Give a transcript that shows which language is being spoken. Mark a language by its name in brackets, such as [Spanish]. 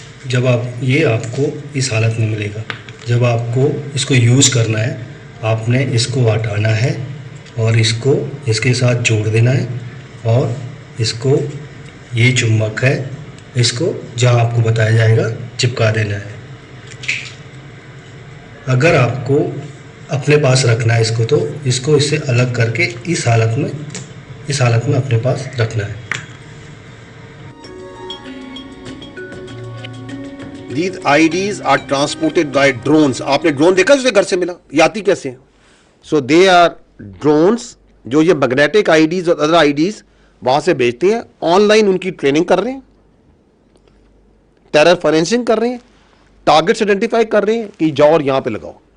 [Hindi] जब आप ये आपको इस हालत में मिलेगा, जब आपको इसको यूज़ करना है, आपने इसको हटाना है और इसको इसके साथ जोड़ देना है, और इसको ये चुम्बक है, इसको जहाँ आपको बताया जाएगा चिपका देना है। अगर आपको अपने पास रखना है इसको, तो इसको इससे अलग करके इस हालत में अपने पास रखना है। [English] These IDs are transported by drones. [Hindi] आपने ड्रोन देखा जिसे घर से मिला, ये आती कैसे है? [English] So they are drones [Hindi] जो ये मैग्नेटिक IDs और अदर IDs वहां से भेजते हैं। ऑनलाइन उनकी ट्रेनिंग कर रहे हैं, टेरर फाइनेंसिंग कर रहे हैं, टारगेट्स आइडेंटिफाई कर रहे हैं कि जाओ और यहां पे लगाओ।